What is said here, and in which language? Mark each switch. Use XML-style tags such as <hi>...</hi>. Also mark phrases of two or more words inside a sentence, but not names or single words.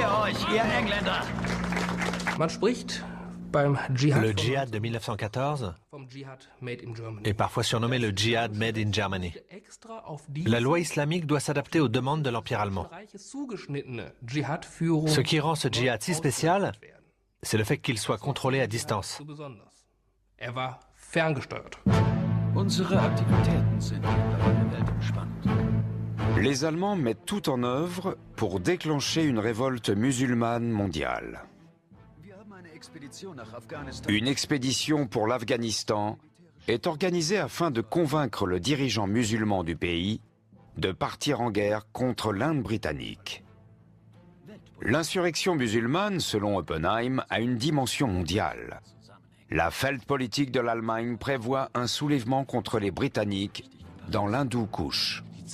<fr>Le djihad de 1914 et parfois surnommé le djihad</fr> <en>made in Germany.</en> <fr>La loi islamique doit s'adapter aux demandes de l'Empire allemand. Ce qui rend ce djihad si spécial, c'est le fait qu'il soit contrôlé à distance.</fr> <de>Unsere Aktivitäten sind mittlerweile weltumspannend.</de> <fr>Les Allemands mettent tout en œuvre pour déclencher une révolte musulmane mondiale.</fr> <de>Wir haben eine Expedition nach Afghanistan.</de> <fr>Une expédition pour l'Afghanistan est organisée afin de convaincre le dirigeant musulman du pays de partir en guerre contre l'Inde britannique. L'insurrection musulmane, selon Oppenheim, a une dimension mondiale. La Feldpolitik de l'Allemagne prévoit un soulèvement contre les Britanniques dans l'Hindoukouche.</fr>